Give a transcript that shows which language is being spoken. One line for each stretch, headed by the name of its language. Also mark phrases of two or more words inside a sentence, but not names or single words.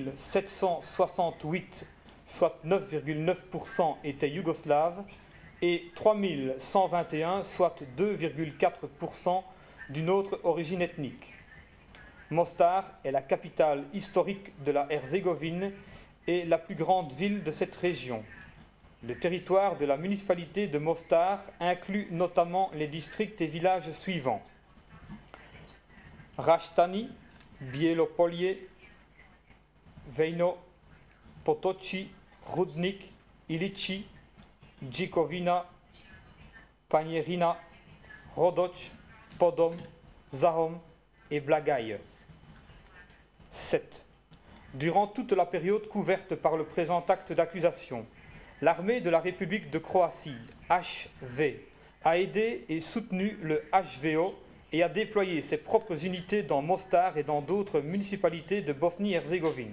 French: 768, soit 9,9%, étaient yougoslaves, et 3 121, soit 2,4%, d'une autre origine ethnique. Mostar est la capitale historique de la Herzégovine et la plus grande ville de cette région. Le territoire de la municipalité de Mostar inclut notamment les districts et villages suivants: Raštani, Bijelopolje, Vejno, Potoci, Rudnik, Ilići, Đikovina, Panjerina, Rodoč, Podom, Zahom et Blagaï. 7. Durant toute la période couverte par le présent acte d'accusation, l'armée de la République de Croatie, HV, a aidé et soutenu le HVO et a déployé ses propres unités dans Mostar et dans d'autres municipalités de Bosnie-Herzégovine.